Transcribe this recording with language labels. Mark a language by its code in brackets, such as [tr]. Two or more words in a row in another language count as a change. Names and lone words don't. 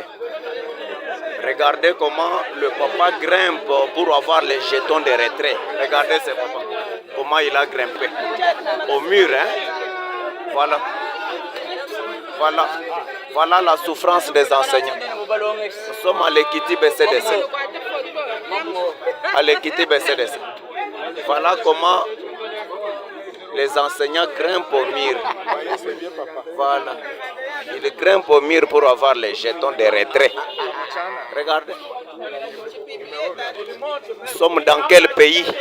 [fr] Regardez comment le papa grimpe pour avoir les jetons de retrait. Regardez ce papa. Comment il a grimpé. Au mur, hein. Voilà. Voilà la souffrance des enseignants. Nous sommes à l'Ekiti BCDC. À l'Ekiti BCDC. Voilà comment les enseignants grimpent au mur. Voilà. Ils grimpent au mur pour avoir les jetons de retrait. Regardez. Nous sommes dans quel pays?